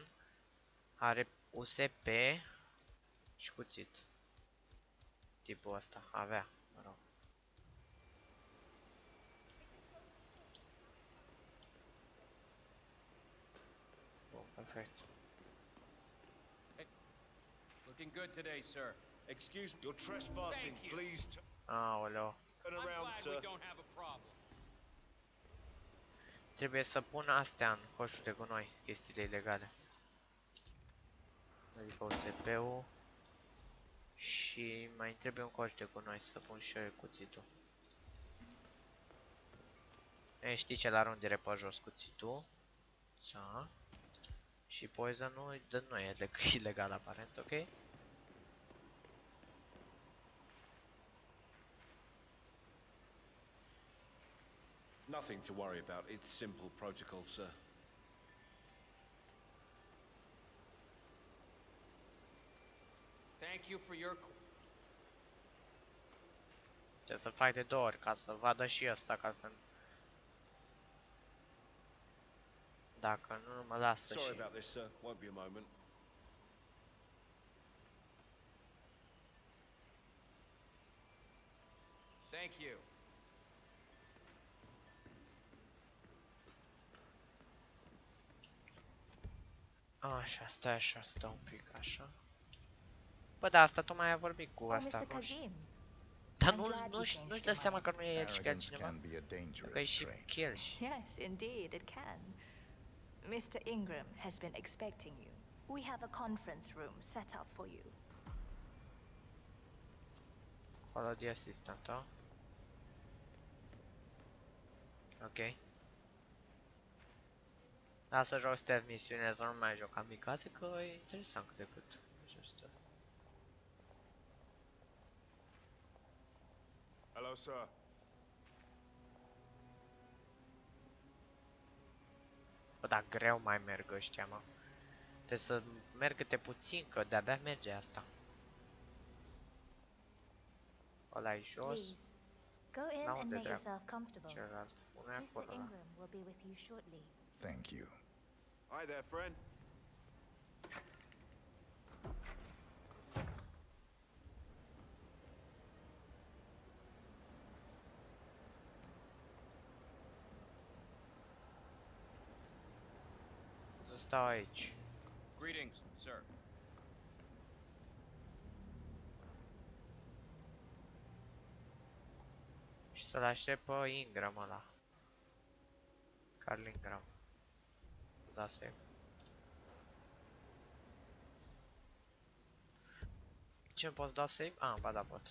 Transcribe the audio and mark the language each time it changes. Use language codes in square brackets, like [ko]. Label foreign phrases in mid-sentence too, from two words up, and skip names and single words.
[ro] Are USP. Și cuțit. Tipul ăsta. Avea, mă rog. Bun, perfect. [en] Looking good today, sir. Excuse me, you're trespassing. Please [ro] Aoleo. [en] turn around, sir. We don't have a problem. [ro] Trebuie să pun astea în coșul de gunoi, chestiile ilegale. Adică USP-ul. Și mai trebuie un coș de gunoi să pun și eu cuțitul. E, știi ce la rundire pe jos cuțitul. Da. Și poison-ul nu e ilegal aparent, ok? [en] Nothing to worry about. It's simple protocol, sir. Thank you for your... [ro] Trebuie să fac de 2 ori ca să vadă și ăsta, ca că... Dacă nu mă lasă și... [en] Sorry about this, sir. Won't be a moment. Thank you. [ro] Așa, stai așa, stau un pic așa. Bă, da, asta tocmai a vorbit cu asta, nu știu. Dar nu-și dă seama că nu e el și că altcineva. Că e și kill și... [en] Yes, indeed, it can. Mr. Ingram has been expecting you. We have a conference room set up for you. Follow the assistant, [ro] da? Ok. Da, să joc stealth misiune, să nu mai joc amicaze, că e interesant cât de cât. [en] Hello, sir. [ro] Bă, dar greu mai merg ăștia, mă. Trebuie să merg câte puțin, că de-abia merge asta. Ăla e jos. La unde dreapta? Celălalt. Unul e acolo, da. [en] Thank you. Hi there, friend. [ro] Să stau aici. [en] Greetings, sir. [ro] Și să-l aștept pe Ingram ăla. Carl Ingram. Îți da save. Ce îmi poți da save? Ah, ba da, pot.